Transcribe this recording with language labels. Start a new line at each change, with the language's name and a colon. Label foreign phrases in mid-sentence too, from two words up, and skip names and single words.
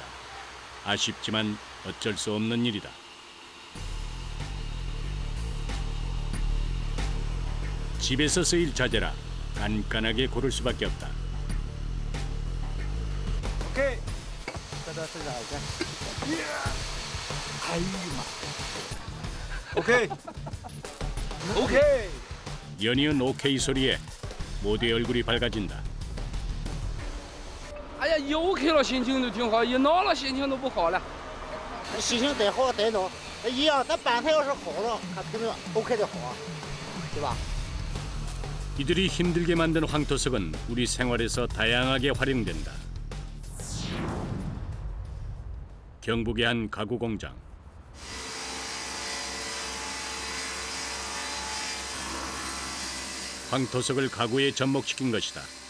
Korean: 아쉽지만 어쩔 수 없는 일이다. 집에서 쓰일 자재라 깐깐하게 고를 수밖에 없다. 오케이. 오케이. 오케이. 연이은 오케이 소리에 모두의 얼굴이 밝아진다.
Chinese: 哎呀，一 OK 了，心情就挺好；一恼了，心情都不好了。心情再好再闹一样，咱板材要是好了，它肯定 OK 的好，对吧？
Korean: 이들이 힘들게 만든 황토석은 우리 생활에서 다양하게 활용된다. 경북의 한 가구 공장. 황토석을 가구에 접목시킨 것이다.